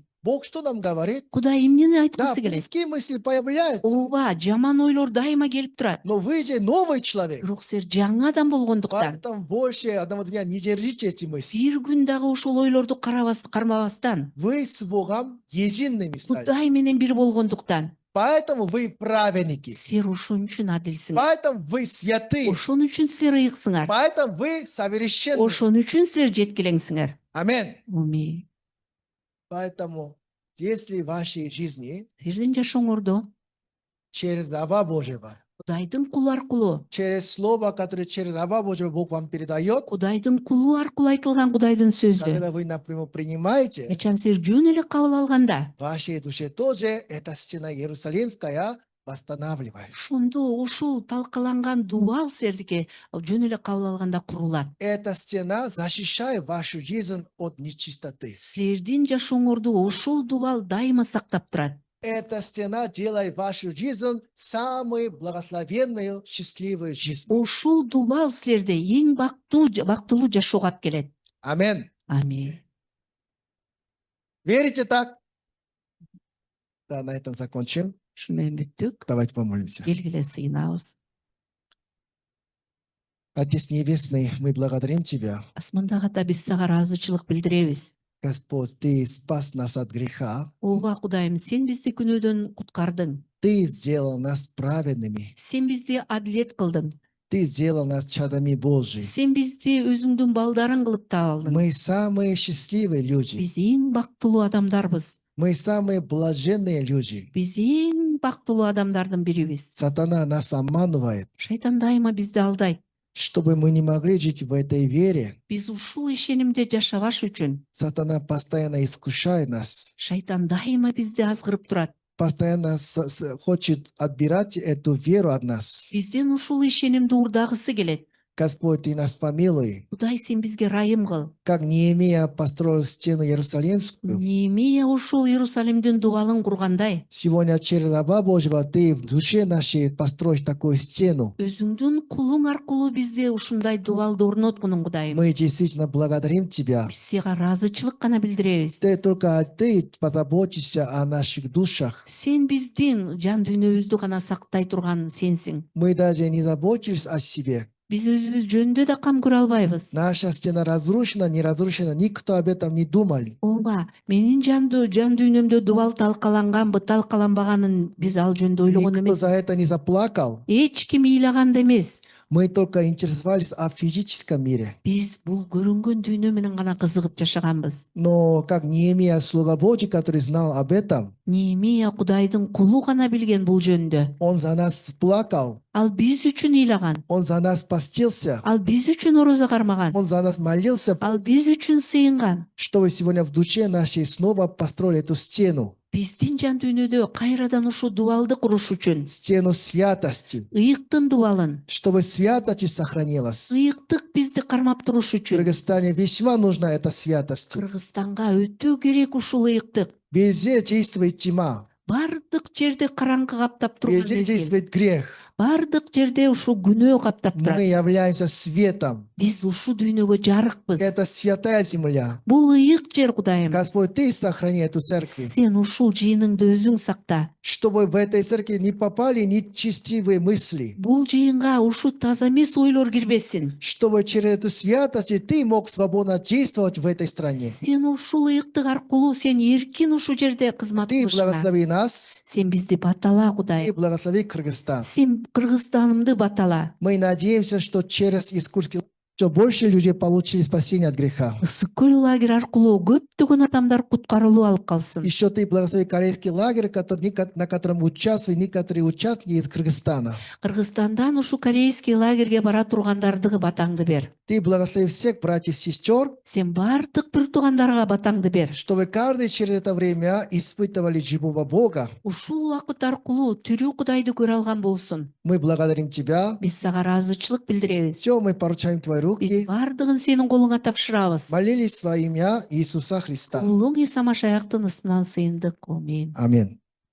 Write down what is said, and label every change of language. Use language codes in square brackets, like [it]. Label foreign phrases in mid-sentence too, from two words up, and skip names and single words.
[ru] Бог что нам говорит? [ky] Кудай эмнени [ru] Да, [ky] айткысы келет? [ru] плоские мысли появляются, [ky] Ооба, жаман ойлор дайыма келип турат. [ru] но вы же новый человек. [ky] Бирок силер жаңы адам болгондуктан [ru] Поэтому больше одного дня не держите эти мысли. [ky] бир күн дагы ошол ойлорду кармабастан [ru] Вы с Богом едиными стали. [ky] Кудай менен бир болгондуктан [ru] Поэтому вы праведники. [ky] силер ошон үчүн адилсиңер. [ru] Поэтому вы святые. [ky] Ошон үчүн силер ыйыксыңар. [ru] Поэтому вы совершенны. [ky] Ошон үчүн силер жеткилеңсиңер. [ru] Аминь. [ky] Амин. [ru] Поэтому, если в вашей жизни [ky] Силердин жашооңордо [ru] через раба Божьего, [ky] Кудайдын кулу аркылуу, [ru] через слово, которое через раба Божьего Бог вам передает, [ky] Кудайдын кулу аркылуу айтылган Кудайдын сөзү. [ru] когда вы напрямую принимаете, [ky] Качан силер жөн эле кабыл алганда, [ru] в вашей душе тоже эта стена Иерусалимская восстанавливает. [ky] ошондо ошол талкаланган дубал силердики жөн эле кабыл алганда курулат. [ru] Эта стена защищает вашу жизнь от нечистоты. [ky] Силердин жашооңорду ошол дубал дайыма сактап турат. [ru] Эта стена делает вашу жизнь самой благословенной, счастливой жизнью. [ky] Ушул дубал силерде эң бактылуу жашоого алып келет. [ru] Аминь. Аминь. Верите так? Да, на этом закончим. [ky] Ушу менен бүттүк. [ru] Давайте помолимся. [ky] Келгиле сыйынабыз. [ru] Отец Небесный, мы благодарим Тебя. [ky] Асмандагы ата, биз сага ыраазычылык билдиребиз. [ru] Господь, Ты спас нас от греха. [ky] Ооба Кудайым, сен бизди күнөөдөн куткардың. [ru] Ты сделал нас праведными. [ky] Сен бизди адилет кылдың. [ru] Ты сделал нас чадами Божьими. [ky] Сен бизди өзүңдүн балдарың кылып таап алдың. [ru] Мы самые счастливые люди. [ky] Биз эң бактылуу адамдарбыз. [ru] Мы самые блаженные люди. [ky] Биз эң бактылуу адамдардын бирибиз. [ru] Сатана нас обманывает, [ky] Шайтан дайыма бизди алдайт. [ru] чтобы мы не могли жить в этой вере. [ky] Биз ушул ишенимде жашабаш үчүн [ru] Сатана постоянно искушает нас, [ky] шайтан дайыма бизди азгырып турат. [ru] постоянно хочет отбирать эту веру от нас. [ky] Бизден ушул ишенимди урдагысы келет. [ru] Господь, Ты нас помилуй. [ky] Кудай, сен бизге райым кыл. [ru] Как Неемия построил стену Иерусалимскую, [ky] Неемия ушул Иерусалимдин дубалын кургандай, [ru] сегодня через раба Божьего Ты в душе нашей построишь такую стену. [ky] өзүңдүн кулуң аркылуу бизде ушундай дубалды орноткунуң, Кудайым. [ru] Мы действительно благодарим Тебя. [ky] Биз сага ыраазычылык гана билдиребиз. [ru] Только Ты позаботишься о наших душах. [ky] Сен биздин жан дүйнөбүздү гана сактай турган сенсиң. [ru] Мы даже не заботились о себе. [ky] Биз өзүбүз жөнүндө да кам көрө албайбыз. [ru] Наша стена разрушена, не разрушена, никто об этом не думал. [ky] Ооба, менин жан дүйнөмдө дубал талкаланганбы, талкаланбаганын биз ал жөнүндө ойлогон [ru] Никто [ky] эмес. [ru] за это не заплакал. [ky] Эч ким ыйлаган да эмес. [ru] Мы только интересовались о физическом мире. [ky] Биз бул көрүнгөн дүйнө менен гана кызыгып жашаганбыз. [ru] Но как Неемия, слуга Божий, который знал об этом, [ky] Неемия Кудайдын кулу гана билген бул жөнүндө. [ru] он за нас плакал, [ky] Ал биз үчүн ыйлаган. [ru] он за нас постился, [ky] Ал биз үчүн орозо кармаган. [ru] он за нас молился, [ky] Ал биз үчүн сыйынган. [ru] чтобы сегодня в душе нашей снова построили эту стену, [ky] Биздин жан дүйнөдө кайрадан ушу дубалды куруш үчүн [ru] стену святости, [ky] ыйыктын дубалын, [ru] чтобы святость сохранилась. [ky] ыйыктык бизди кармап туруш [ru] В [ky] үчүн [ru] Кыргызстане весьма нужна эта святость. [ky] Кыргызстанга өтө керек ушул ыйыктык. [ru] Везде действует тьма, [ky] Бардык жерде караңгы каптап турган [ru] везде [ky] мезгил. [ru] действует грех. [ky] Бардык жерде ушу күнөө каптап [ru] Мы [ky] турат. [ru] являемся светом. [ky] Биз ушу дүйнөгө жарыкпыз. [ru] Это святая земля. [ky] Бул ыйык жер, Кудайым. [ru] Господь, Ты сохрани эту церковь, [ky] Сен ушул жыйыныңды өзүң сакта. [ru] чтобы в этой церкви не попали нечестивые мысли, [ky] Бул жыйынга ушу таза эмес ойлор кирбесин. [ru] чтобы через эту святость Ты мог свободно действовать в этой стране. [ky] Сен ушул ыйыктык аркылуу сен эркин ушу жерде кызмат [ru] Ты [ky] кылышыңа. [ru] благослови нас, [ky] Сен бизди батала, [ru] Ты [ky] Кудайым. [ru] благослови Кыргызстан. [ky] Сен Кыргызстанымды батала. [ru] Мы надеемся, что через Искурский что больше людей получили спасение от греха. [ky] Ысык көл лагерь аркылуу көптөгөн адамдар куткарылуу алып калсын. [ru] Еще Ты благослови корейский лагерь, на котором участвуют некоторые участники из Кыргызстана. [ky] Кыргызстандан ушу корейский лагерге бара тургандарды батаңды бер. [ru] Ты благослови всех братьев и сестер, [ky] Сен бардык бир туугандарга батаңды бер. [ru] чтобы каждый через это время испытывали живого Бога. [ky] Ушул убакыт аркылуу тирүү Кудайды көрө алган болсун. [ru] Мы благодарим Тебя. [ky] Биз сага ыраазычылык билдиребиз. [ru] Все, мы поручаем Твои [ky] Биз [ru] руки. [ky] бардыгын сенин колуңа тапшырабыз. [ru] Молились во имя Иисуса Христа. [ky] Улуң Иса Машаяктын ысынан сыйындык. Амин. [ru] Аминь.